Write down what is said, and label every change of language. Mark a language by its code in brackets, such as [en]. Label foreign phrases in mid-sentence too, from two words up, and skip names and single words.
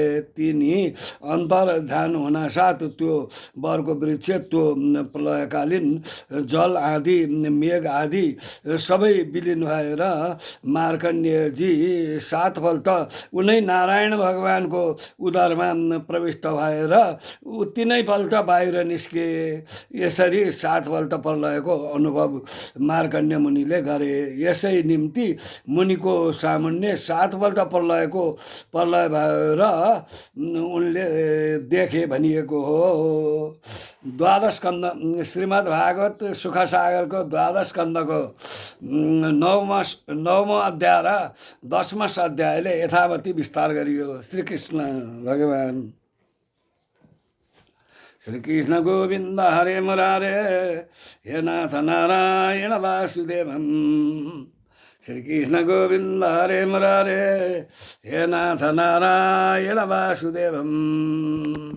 [ne] तिनी अन्तर्ध्यान हुनासाथ त्यो वरको वृक्ष, त्यो प्रलयकालीन जल आदि, मेघ आदि सबै विलिन भएर मार्कण्डेयजी 7 फल त उनै नारायण भगवानको उदरमा प्रविष्ट भएर तिनै फल त बाहिर निस्के। यसरी 7 फल त प्रलयको अनुभव मार्कण्डेय मुनिले गरे। यसै निम्ति मुनिको सामुन्ने 7 फल त प्रलय भएर उनले देखे भनिएको हो। द्वादश स्कन्द श्रीमद् भागवत सुखसागरको द्वादश स्कन्दको 9औं अध्याय र 10वां अध्यायले यथावती विस्तार गरियो। श्रीकृष्ण भगवान। [sa] श्रीकृष्ण गोविन्द हरे मुरारे हे नाथ नारायण वासुदेवम्। श्रीकृष्ण गोविन्द हरे मुरारे हे नाथ नारायण वासुदेवम्।